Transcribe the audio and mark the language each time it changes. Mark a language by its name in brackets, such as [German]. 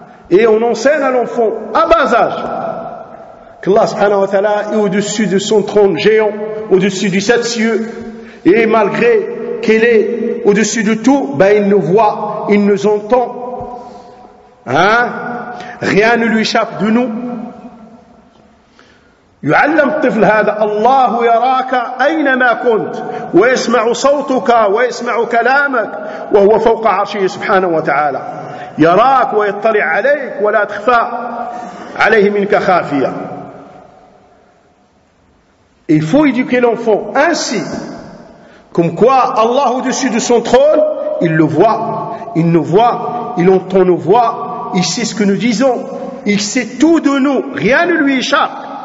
[French] Et on enseigne à l'enfant, à bas âge, qu'Allah subhanahu wa ta'ala est au-dessus de son trône géant, au-dessus du sept cieux, et malgré qu'il est au-dessus de tout, ben il nous voit, il nous entend. Rien ne lui échappe de nous. [Arabic] يعلم الطفل هذا الله يراك أينما كنت ويسمع صوتك ويسمع كلامك وهو فوق عرشه سبحانه وتعالى يراك ويطلع عليك ولا تخفى عليه منك خافية. [French] Il faut éduquer l'enfant ainsi. Comme quoi, Allah au-dessus de son trône, il le voit, il nous voit, il entend nos voix, il sait ce que nous disons, il sait tout de nous, rien ne lui échappe.